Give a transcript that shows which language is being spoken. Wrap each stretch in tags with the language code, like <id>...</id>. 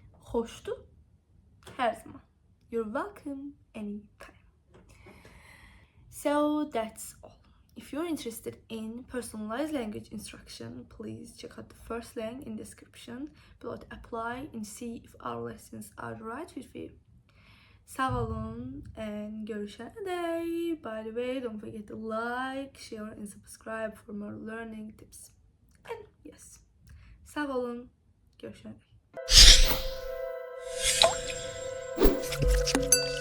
<az>Xoşdur, hər zaman.</az> <en>You're welcome anytime. So that's all. If you're interested in personalized language instruction, please check out the first link in description below to apply and see if our lessons are the right fit for you.</en> <az>Sağ olun and görüşene dek.</az> <en>By the way, don't forget to like, share and subscribe for more learning tips. And yes,</en> <az>sağ olun, görüşene dek.</az>